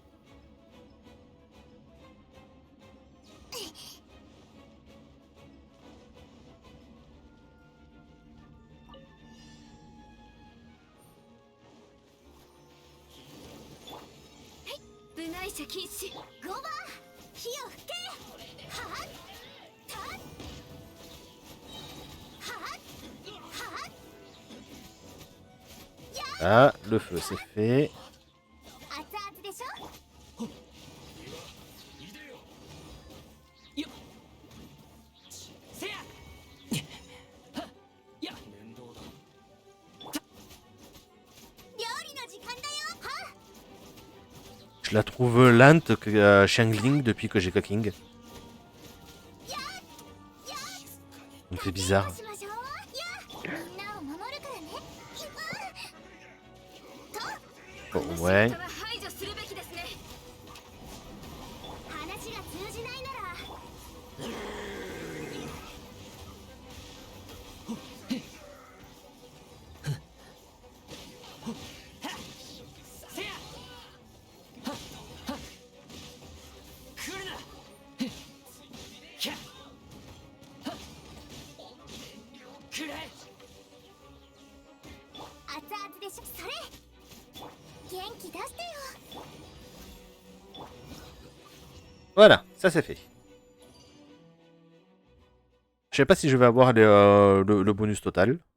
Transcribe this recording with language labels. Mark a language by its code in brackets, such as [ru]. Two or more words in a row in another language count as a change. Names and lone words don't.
[ja] « 部内者禁止。5番火を吹け。はったっはっはっ [fr] Ah, le feu, c'est fait. [ja] 熱々でしょ。よっせやはっや面倒だ料理の時間だよ。はっ [fr] Je la trouve lente que Xiangling depuis que j'ai King. やっ Ça me fait bizarre. [ja] しましょう。やみんなを守るからね。と [fr] Bon, ouais. [ja] は排除するべきですね。話が通じないなら。せやはっはっ来るなひゃっはっくらえ熱々でしょ。それ元気出してよ。 [fr] Voilà, ça c'est fait. Je sais pas si je vais avoir le bonus total.